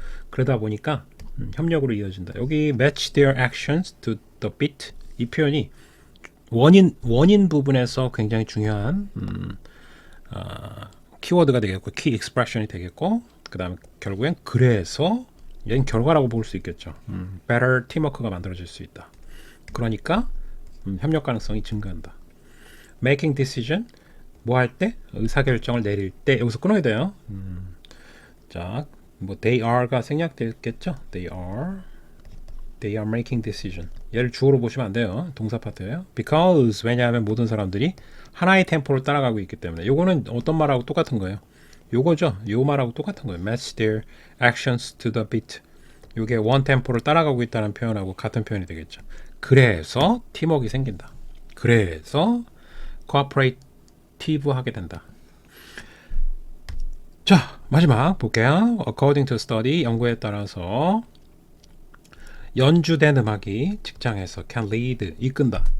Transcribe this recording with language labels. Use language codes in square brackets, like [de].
[ko] 그러다 보니까 협력으로 이어진다. 여기 [en] match their actions to the beat [ko] 이 표현이 원인 부분에서 굉장히 중요한 키워드가 되겠고 키 익스프레션이 되겠고 그 다음에 결국엔 그래서 얘는 결과라고 볼 수 있겠죠. [en] better teamwork [ko] 가 만들어질 수 있다. 그러니까 협력 가능성이 증가한다. [en] making decision [ko] 뭐 할 때 의사결정을 내릴 때 여기서 끊어야 돼요. 자, 뭐 [en] they are [ko] 가 생략됐겠죠. [en] they are making decision. [ko] 얘를 주어로 보시면 안 돼요. 동사 파트예요. [en] because [ko] 왜냐하면 모든 사람들이 하나의 템포를 따라가고 있기 때문에 요거는 어떤 말하고 똑같은 거예요. 요거죠. 요 말하고 똑같은 거예요. [en] match their actions to the beat. [ko] 요게 원 템포를 따라가고 있다는 표현하고 같은 표현이 되겠죠. 그래서 팀워크가 생긴다. 그래서 [en] cooperative [ko] 하게 된다. 자, 마지막 볼게요. [en] According to study, [ko] 연구에 따라서 연주된 음악이 직장에서 [en] can lead, [ko] 이끈다.